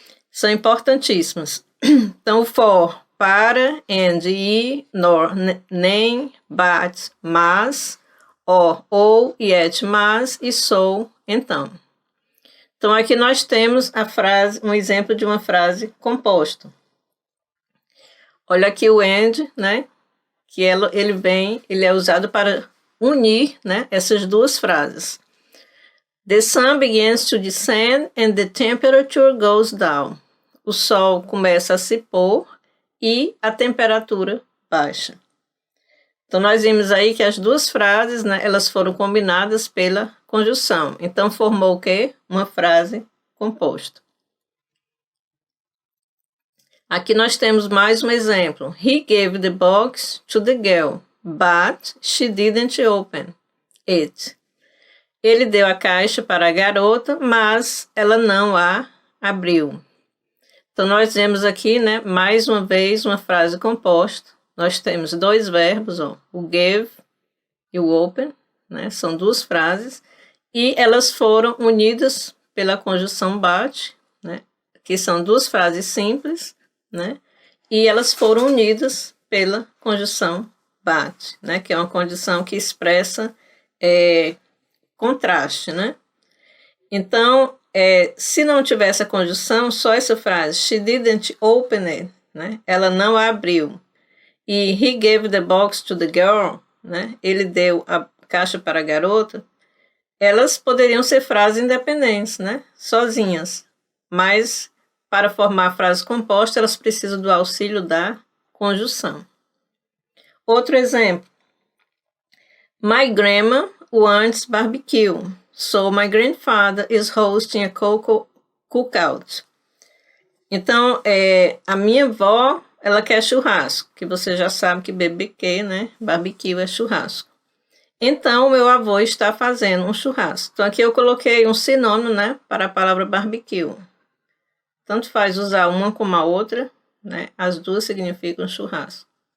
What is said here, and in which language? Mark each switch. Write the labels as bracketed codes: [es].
[pt] São importantíssimas. Então, for, para, and, e, nor, nem, but, mas, or, ou, yet, mas, e so, então. Então, aqui nós temos a frase, um exemplo de uma frase composta. Olha aqui o and, né? Que ele é usado para unir, né, essas duas frases. [en] The sun begins to descend and the temperature goes down. [pt] O sol começa a se pôr e a temperatura baixa. Então, nós vimos aí que as duas frases, né, elas foram combinadas pela conjunção. Então, formou o quê? Uma frase composta. Aqui nós temos mais um exemplo. [en] He gave the box to the girl, but she didn't open it. [pt] Ele deu a caixa para a garota, mas ela não a abriu. Então, nós temos aqui, né, mais uma vez, uma frase composta. Nós temos dois verbos, ó, o give e o open, né, são duas frases, e elas foram unidas pela conjunção but, né, que são duas frases simples, né, e elas foram unidas pela conjunção but, né, que é uma conjunção que expressa contraste, né? Então, se não tivesse a conjunção, só essa frase, [en] she didn't open it, [pt] né? Ela não a abriu. [en] E he gave the box to the girl, né? [pt] Ele deu a caixa para a garota. Elas poderiam ser frases independentes, né? Sozinhas. Mas, para formar a frase composta, elas precisam do auxílio da conjunção. Outro exemplo. [en] My grandma wants barbecue, so my grandfather is hosting a cookout. [pt] Então, a minha avó, ela quer churrasco, que você já sabe que BBQ, né? Barbecue é churrasco. Então, meu avô está fazendo um churrasco. Então, aqui eu coloquei um sinônimo, né, para a palavra barbecue. Tanto faz usar uma como a outra, né? As duas significam churrasco.